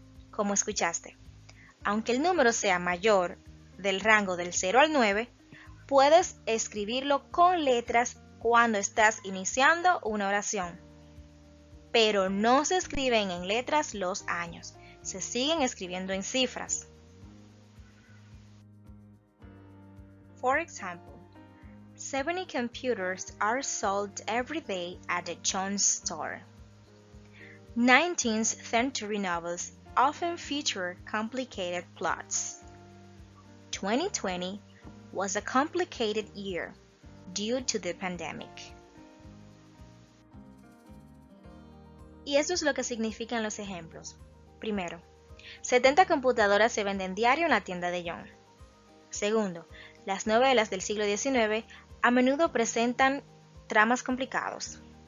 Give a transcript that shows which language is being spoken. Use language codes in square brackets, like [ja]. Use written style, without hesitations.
[es] Como escuchaste, aunque el número sea mayor del rango del 0 al 9, puedes escribirlo con letras cuando estás iniciando una oración. Pero no se escriben en letras los años, se siguen escribiendo en cifras. [en] For example, 70 computers are sold every day at the Jones store. 19th century novels often feature complicated plots. 2020 was a complicated year due to the pandemic. [es] Y esto es lo que significan los ejemplos. Primero, 70 computadoras se venden diario en la tienda de John. Segundo, las novelas del siglo XIX a menudo presentan tramas complicados.